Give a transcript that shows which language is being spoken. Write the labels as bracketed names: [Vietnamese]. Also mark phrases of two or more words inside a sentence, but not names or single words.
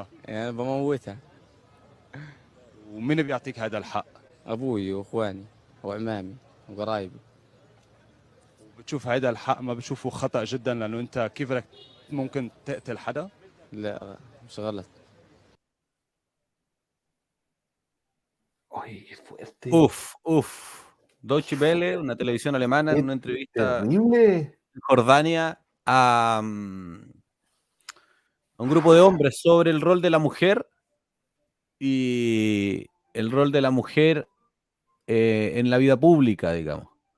[Arabic] يعني بموتها. ومين بيعطيك هذا الحق؟ ابوي واخواني وعمامي وقرايبي. بتشوف هذا الحق ما بتشوفه خطأ جدا لانه انت كيف بدك ممكن تقتل حدا؟ لا مش غلط. [Spanish] Oye, qué fuerte. Uf. Deutsche Welle, una televisión alemana, en una entrevista Terrible. en Jordania a un grupo de hombres sobre el rol de la mujer y el rol de la mujer en la vida pública, digamos.